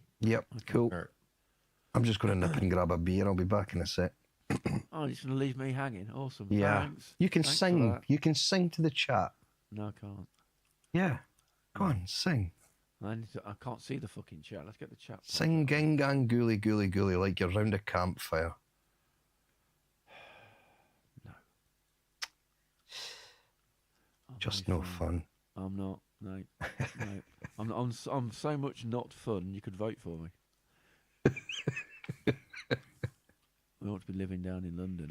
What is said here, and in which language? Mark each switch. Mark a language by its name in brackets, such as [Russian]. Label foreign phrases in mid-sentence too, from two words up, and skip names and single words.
[English] Yep, cool. All right. I'm just going to nip and grab a beer. I'll be back in a sec. Oh, you're just going to leave me hanging? Awesome. Yeah. Thanks. You can Thanks for sing. that. You can sing to the chat. No, I can't. Yeah. Go on, sing. I can't see the fucking chat. Let's get the chat. Sing gang gang gooly gooly gooly like you're round a campfire. No. I'm Just very no fun. I'm not. No. No. I'm so much not fun. You could vote for me. I ought to be living down in London.